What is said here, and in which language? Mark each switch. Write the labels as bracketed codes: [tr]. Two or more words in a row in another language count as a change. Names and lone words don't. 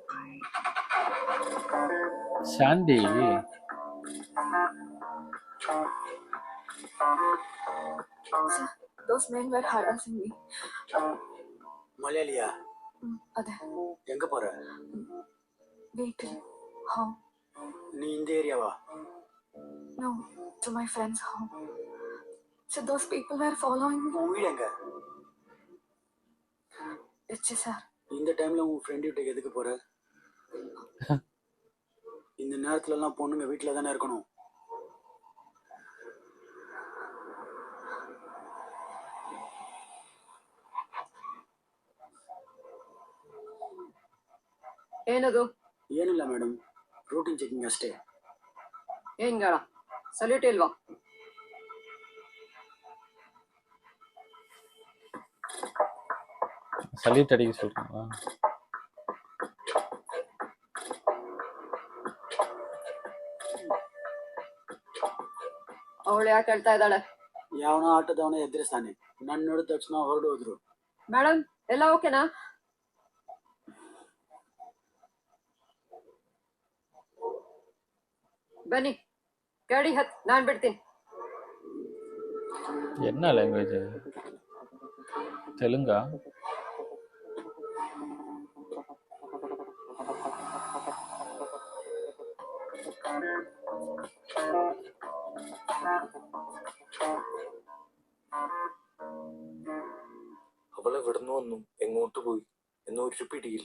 [ta] சாண்டி [en] Sir, those men were harassing me. [ml] മലയാളിയാ? അതെ. [ta] எங்க പോற? [ml] വീട്ടിൽ. Home. [ta] നീ இந்த ஏரியாவா? [en] No, to my friend's home. So those people were following me. [ta] உன் வீடு எங்க? Richi sir. இந்த டைம்ல உன் ஃப்ரெண்ட் வீட்டுக்கு எதுக்கு போற? இந்த நேரத்துல எல்லாம் பொண்ணுங்க வீட்டுல தானே இருக்கணும். [kn] ಏನದು? ಏನಿಲ್ಲ ಮೇಡಮ್, ರೂಟೀನ್ ಚೆಕಿಂಗ್ ಅಷ್ಟೇ. ಏನ್ ಗಾಳ ಸಲ್ಯೂಟ್ ಇಲ್ವಾ? [ta] சல்யூட் அடிக்க சொல்றாங்களா? [kn] ಅವಳು ಯಾಕೆ ಹೇಳ್ತಾ ಇದ್ದಾಳೆ? ಯಾವನೋ ಆಟೋದವನ ಎದುರಿಸ್ತಾನೆ, ನನ್ನ ನೋಡಿದ ತಕ್ಷಣ ಹೊರಡು ಹೋದ್ರು. ಮೇಡಮ್ ಎಲ್ಲ ಓಕೆನಾ? ಬನ್ನಿ ಗಾಡಿ ಹತ್, ನಾನ್ ಬಿಡ್ತೀನಿ. [ta] என்ன லாங்குவேஜ்? தெலுங்கா? [ml] അവളെ വിടുന്നു വന്നു, എങ്ങോട്ട് പോയി എന്നൊരു പിടിയില്ല.